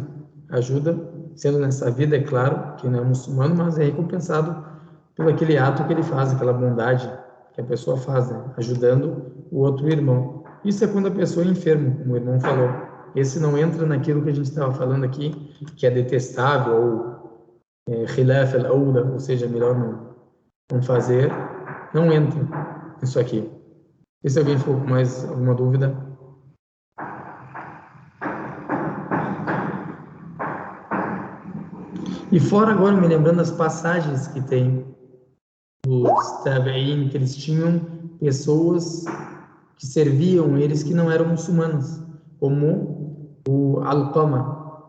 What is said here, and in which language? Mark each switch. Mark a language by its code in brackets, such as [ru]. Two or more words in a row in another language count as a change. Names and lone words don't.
[pt] Ajuda, sendo nessa vida, é claro, que não é muçulmano, mas é recompensado pelo aquele ato que ele faz, aquela bondade que a pessoa faz, né? Ajudando o outro irmão. Isso é quando a pessoa é enferma, como o irmão falou. esse não entra naquilo que a gente estava falando aqui, que é detestável, ou [ar] خلاف الأولى, [pt] ou seja, melhor não fazer, não entra nisso aqui. E se alguém ficou com mais alguma dúvida? E fora agora, me lembrando das passagens que tem dos Tabe'in, que eles tinham pessoas que serviam eles que não eram muçulmanos, como o Alqama.